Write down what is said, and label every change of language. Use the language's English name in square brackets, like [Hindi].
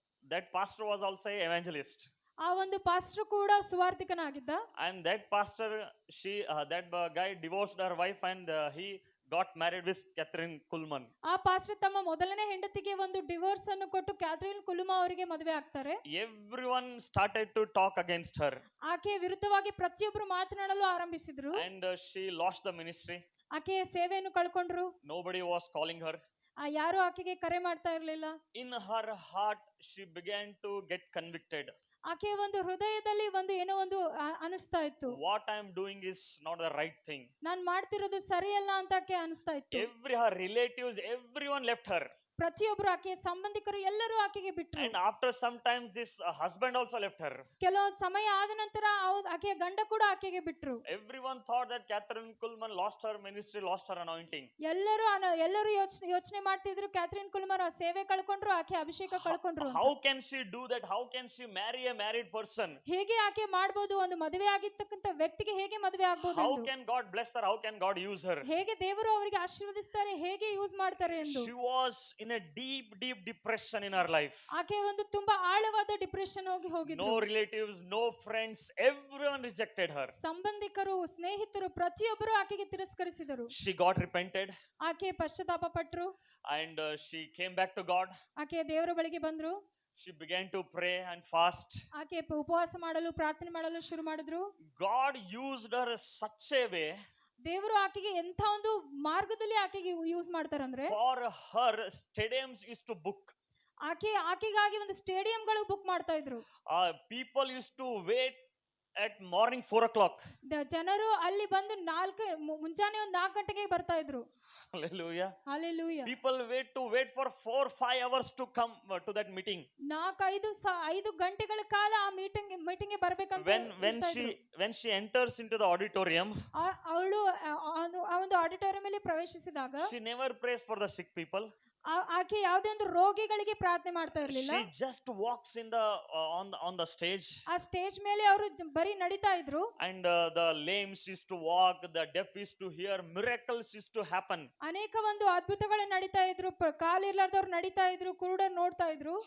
[English] That pastor was also an evangelist. [Kannada] ಆ ಒಂದು pastor ಕೂಡ ಸುವಾರ್ತಿಕನಾಗಿದ್ದ. [English] And that pastor, that guy divorced her wife and he got married with Catherine Kuhlman. [Kannada] ಆ pastor ತಮ್ಮ ಮೊದಲನೇ ಹೆಂಡತಿಗೆ ಒಂದು ಡಿವೋರ್ಸ್ ಅನ್ನು ಕೊಟ್ಟು ಕ್ಯಾಥರಿನ್ ಕುಲ್ಮಾ ಅವರಿಗೆ ಮದುವೆ ಆಗ್ತಾರೆ. [English] Everyone started to talk against her. [Kannada] ಆಕೆ ವಿರುದ್ಧವಾಗಿ ಪ್ರತಿಯೊಬ್ಬರು ಮಾತನಾಡಲು ಆರಂಭಿಸಿದ್ರು. [English] And she lost the ministry. [Kannada] ಆಕೆ ಸೇವೆಯನ್ನು ಕಳ್ಕೊಂಡ್ರು. [English] Nobody was calling her. [Kannada] ಯಾರು ಆಕೆಗೆ ಕರೆ ಮಾಡ್ತಾ ಇರಲಿಲ್ಲ. [English] In her heart she began to get convicted. [Kannada] ಆಕೆ ಒಂದು ಹೃದಯದಲ್ಲಿ ಒಂದು ಏನೋ ಒಂದು ಅನಿಸ್ತಾ ಇತ್ತು. [English] What I am doing is not the right thing. [Kannada] ನಾನು ಮಾಡ್ತಿರೋದು ಸರಿಯಲ್ಲ ಅಂತ ಆಕೆ ಅನಿಸ್ತಾ ಇತ್ತು. [English] Her relatives, everyone left her. [Kannada] ಪ್ರತಿಯೊಬ್ಬರು ಆಕೆಯ ಸಂಬಂಧಿಕರು ಎಲ್ಲರೂ ಆಕೆಗೆ ಬಿಟ್ಟರು. [English] And after sometimes this husband also left her. [Kannada] ಕೆಲವೊಂದು ಸಮಯ ಆದ ನಂತರ ಆಕೆಯ ಗಂಡ ಕೂಡ ಆಕೆಗೆ ಬಿಟ್ಟರು. [English] Everyone thought that Catherine Kuhlman lost her ministry, lost her anointing. [Kannada] ಎಲ್ಲರೂ ಯೋಚನೆ ಮಾಡ್ತಿದ್ರು ಕ್ಯಾಥರಿನ್ ಕುಲ್ಮನ್ ಸೇವೆ ಕಳ್ಕೊಂಡ್ರು, ಆಕೆ ಅಭಿಷೇಕ ಕಳ್ಕೊಂಡ್ರು. [English] How can she do that? How can she marry a married person? [Kannada] ಹೇಗೆ ಆಕೆ ಮಾಡಬಹುದು? ಒಂದು ಮದುವೆ ಆಗಿರ್ತಕ್ಕಂತ ವ್ಯಕ್ತಿಗೆ ಹೇಗೆ ಮದುವೆ ಆಗಬಹುದು? [English] How can God bless her? How can God use her? [Kannada] ಹೇಗೆ ದೇವರು ಅವರಿಗೆ ಆಶೀರ್ವದಿಸ್ತಾರೆ, ಹೇಗೆ ಯೂಸ್ ಮಾಡ್ತಾರೆ ಎಂದು. [English] She was in a deep depression in her life. [Kannada] ಆಕೆ ಒಂದು ತುಂಬಾ ಆಳವಾದ ಡಿಪ್ರೆಷನ್ ಹೋಗಿದ್ರು. [English] No relatives, no friends, everyone rejected her. [Kannada] ಸಂಬಂಧಿಕರು, ಸ್ನೇಹಿತರು ಪ್ರತಿಯೊಬ್ಬರು ಆಕೆಗೆ ತಿರಸ್ಕರಿಸಿದರು. [English] She got repented. [Kannada] ಆಕೆ ಪಶ್ಚಾತ್ತಾಪ ಪಟ್ಟರು. [English] And she came back to God. [Kannada] ಆಕೆ ದೇವರ ಬಳಿಗೆ ಬಂದ್ರು. [English] She began to pray and fast. [Kannada] ಆಕೆ ಉಪವಾಸ ಮಾಡಲು, ಪ್ರಾರ್ಥನೆ ಮಾಡಲು ಶುರು ಮಾಡಿದ್ರು. [English] God used her such a way. [Kannada] ದೇವರು ಆಕೆಗೆ ಎಂಥ ಒಂದು ಮಾರ್ಗದಲ್ಲಿ ಆಕೆಗೆ ಯೂಸ್ ಮಾಡ್ತಾರಂದ್ರೆ, [English] for her stadiums used to book. [Kannada] ಆಕೆಗಾಗಿ ಒಂದು ಸ್ಟೇಡಿಯಂಗಳು ಬುಕ್ ಮಾಡ್ತಾ ಇದ್ರು. [English] People used to wait at morning 4 o'clock. [Kannada] ಜನರು ಅಲ್ಲಿ ಬಂದು ಮುಂಜಾನೆ 4 ಗಂಟೆಗೆ ಬರ್ತಾ ಇದ್ರು. [English] Hallelujah. Hallelujah. People wait for 4-5 hours to come to that meeting. [Kannada] 4-5 ಗಂಟೆಗಳ ಕಾಲ ಆ ಮೀಟಿಂಗ್ ಗೆ ಬರಬೇಕಂತ. [English] When she enters into the auditorium, [Kannada] ಅವಳು ಆ ಒಂದು ಆಡಿಟೋರಿಯಂ ಅಲ್ಲಿ ಪ್ರವೇಶಿಸಿದಾಗ, [English] she never prays for the sick people. [Kannada] ಆಕೆ ಯಾವುದೇ ಒಂದು ರೋಗಿಗಳಿಗೆ ಪ್ರಾರ್ಥನೆ ಮಾಡ್ತಾ ಇರಲಿಲ್ಲ. [English] She just walks in the on the stage. [Kannada] ಆ ಸ್ಟೇಜ್ ಮೇಲೆ ಅವರು ಬರಿ ನಡೀತಾ ಇದ್ರು. [English] And the lame used to walk, the deaf used to hear, miracles used to happen. [Kannada] ಅನೇಕ ಒಂದು ಅದ್ಭುತಗಳು ನಡೀತಾ ಇದ್ರು, ಕಾಲಿರ್ಲಾರ್ದವ್ರು ನಡೀತಾ ಇದ್ರು, ಕುರುಡರು ನೋಡ್ತಾ ಇದ್ರು.